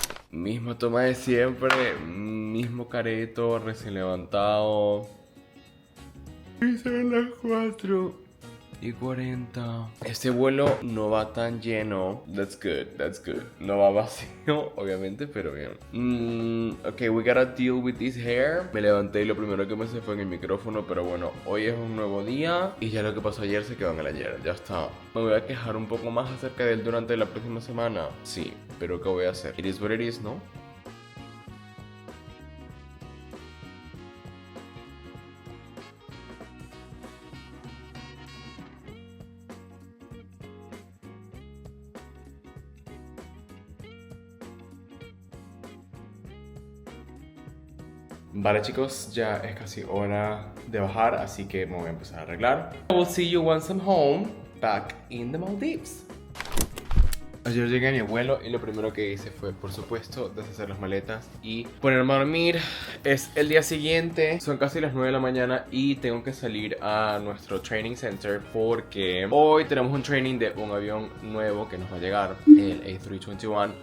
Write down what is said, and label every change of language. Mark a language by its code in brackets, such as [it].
[es] Misma toma de siempre, mismo careto, recién levantado. Y son las 4:40. Este vuelo no va tan lleno. [en] That's good, that's good. [es] No va vacío, obviamente, pero bien. [en] Ok, we gotta deal with this hair. [es] Me levanté y lo primero que me se fue en el micrófono, pero bueno, hoy es un nuevo día y ya lo que pasó ayer se quedó en el ayer. Ya está. Me voy a quejar un poco más acerca de él durante la próxima semana. Sí, pero ¿qué voy a hacer? [en] It is what it is, [es] ¿no? Vale chicos, ya es casi hora de bajar, así que me voy a empezar a arreglar. [en] I will see you once I'm home, back in the Maldives. [es] Ayer llegué a mi vuelo y lo primero que hice fue, por supuesto, deshacer las maletas y ponerme a dormir. Es el día siguiente, son casi las 9 de la mañana y tengo que salir a nuestro training center porque hoy tenemos un training de un avión nuevo que nos va a llegar, el A321.